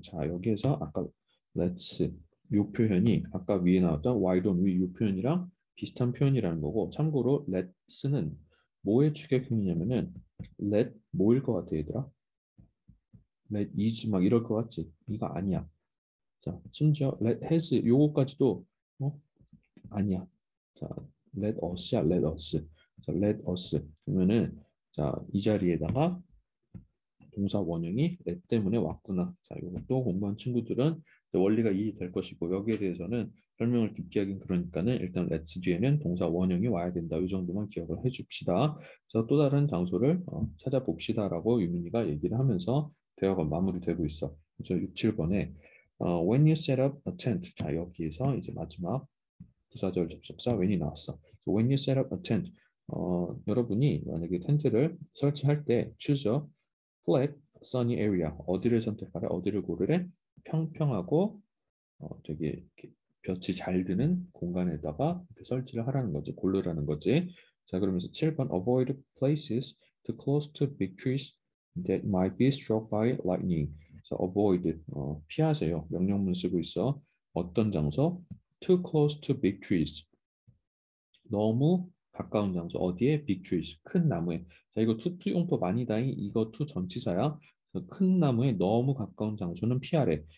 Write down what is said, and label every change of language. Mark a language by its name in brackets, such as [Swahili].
[Korean] 자, 여기에서 아까 let's 요 표현이 아까 위에 나왔던 [English] why don't we [Korean] 요 표현이랑 비슷한 표현이라는 거고 참고로 let's는 뭐의 추격형이냐면은 let 뭐일 것 같아 얘들아? [English] let is [Korean] 막 이럴 것 같지? 이거 아니야. 자, 심지어 [English] let has [Korean] 요거까지도 아니야. 자, [English] let us [Korean] 야 let us. 자, [English] let us [Korean] 그러면은 자, 이 자리에다가 동사 원형이 let 때문에 왔구나. 자, 이것도 공부한 친구들은 원리가 이해될 것이고 여기에 대해서는 설명을 깊게 하긴 그러니까는 일단 let's 뒤에는 동사 원형이 와야 된다. 이 정도만 기억을 해줍시다. 그래서 또 다른 장소를 찾아봅시다라고 유민이가 얘기를 하면서 대화가 마무리되고 있어. 그래서 6, 7번에 [English] when you set up a tent. [Korean] 자, 여기에서 이제 마지막 부사절 접속사 when이 나왔어. [English] So when you set up a tent, [Korean] 여러분이 만약에 텐트를 설치할 때 [English] choose a flat, sunny area. [Korean] 어디를 선택하래? 어디를 고르래? 평평하고 되게 이렇게 볕이 잘 드는 공간에다가 이렇게 설치를 하라는 거지. 고르라는 거지. 자, 그러면서 7번 [English] avoid places too close to big trees that might be struck by lightning. [Korean] 자, avoid 피하세요. 명령문 쓰고 있어. 어떤 장소? [English] Too close to big trees. [Korean] 너무 가까운 장소. 어디에? [English] big trees. [Korean] 큰 나무에. 자, 이거 투 용법 아니다잉. 이거 투 전치사야. 그래서 큰 나무에 너무 가까운 장소는 피하래.